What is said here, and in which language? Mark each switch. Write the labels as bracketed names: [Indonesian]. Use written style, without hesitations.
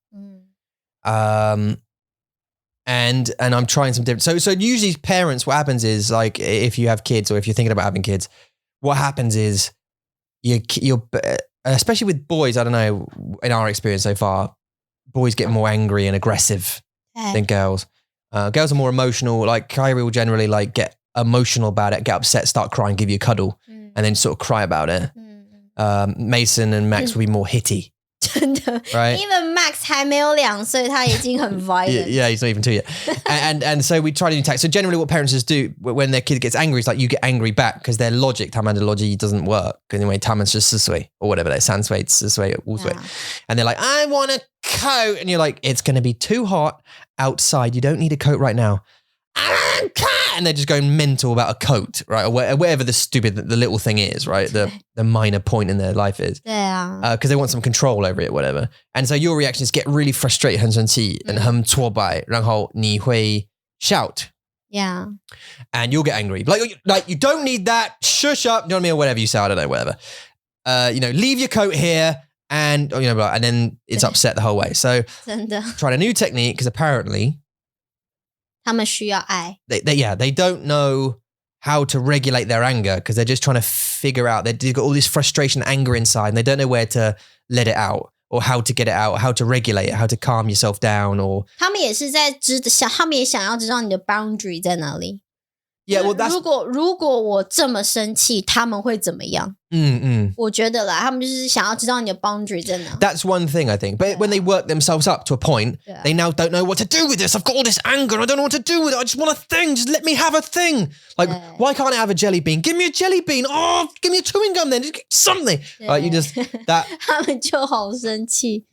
[English] And I'm trying some different. So usually parents, what happens is like if you have kids or if you're thinking about having kids, what happens is you're especially with boys. I don't know, in our experience so far, boys get more angry and aggressive than girls. Girls are more emotional. Like Kyrie will generally like get emotional about it, get upset, start crying, give you a cuddle, and then sort of cry about it. Mason and Max will be more hitty. [Chinese] 真的 [English] right? Even Max [Chinese] 还没有2岁， [English] 他 [Chinese] 已经很 [English] violent. Yeah, he's not even 2 yet. and so we try to do tactics. So generally what parents just do when their kid gets angry is like you get angry back because their logic, [Chinese] 他们的 [English] logic doesn't work. Anyway, [Chinese] 他们是4岁 [English] or whatever, they're [Chinese] 3岁, 4岁, 5岁. [English] And they're like, I want a coat. And you're like, it's going to be too hot outside. You don't need a coat right now. And they're just going mental about a coat, right? Or whatever the little thing is, right? The minor point in their life is. Yeah. Because they want some control over it, whatever. And so your reaction is get really frustrated, [Chinese] 很生气, [English] and [Chinese] 很挫败, 然后你会 [English] shout. Yeah. And you'll get angry. Like you don't need that. Shush up. You know what I mean? Or whatever you say. I don't know, whatever. Leave your coat here. And, and then it's upset the whole way. So, [Chinese] 真的 [English] tried a new technique because apparently [Chinese] 他们需要爱 [English] they don't know how to regulate their anger because they're just trying to figure out, they've got all this frustration, anger inside, and they don't know where to let it out or how to get it out, how to regulate it, how to calm yourself down or [Chinese] 他们也是在他们也想要知道你的 boundary 在哪里。 [English] Yeah, well, that's... [Chinese] 如果我这么生气，他们会怎么样？我觉得啦，他们就是想要知道你的 boundary 在哪。 [English] That's one thing, I think. But when they work themselves up to a point, they now don't know what to do with this. I've got all this anger and I don't know what to do with it. I just want a thing. Just let me have a thing. Like, why can't I have a jelly bean? Give me a jelly bean. Oh, give me a chewing gum then. Just give something. Like, you just... that. [Chinese] 他们就好生气。